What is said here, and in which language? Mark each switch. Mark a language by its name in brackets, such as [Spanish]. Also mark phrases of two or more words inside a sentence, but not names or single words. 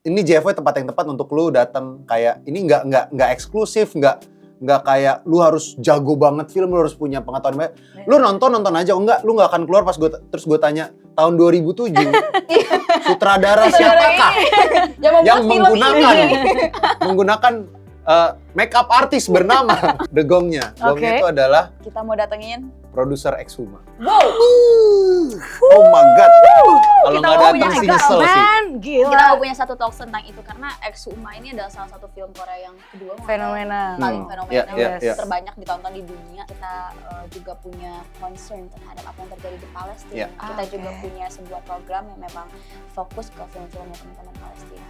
[Indonesian] ini JFY tempat yang tepat untuk lu datang. Kayak ini nggak eksklusif, nggak kayak lu harus jago banget film, lu harus punya pengetahuan banyak. Lu nonton aja, lu nggak akan keluar pas terus gue tanya tahun 2007 sutradara siapakah yang menggunakan [English] make up [Indonesian] artis bernama The Gongnya. Gongnya itu adalah kita mau datengin produser Exhuma. Wow. [English] Oh my god. [Indonesian] Kalau nggak datang sih nyesel sih. Gila. Kita mau punya satu talk tentang itu karena Exhuma ini adalah salah satu film Korea yang kedua Fenomenal. paling fenomenal, Yes. terbanyak ditonton di dunia. Kita juga punya concern terhadap apa yang terjadi di Palestina. Kita juga punya sebuah program yang memang fokus ke film-film teman-teman Palestina.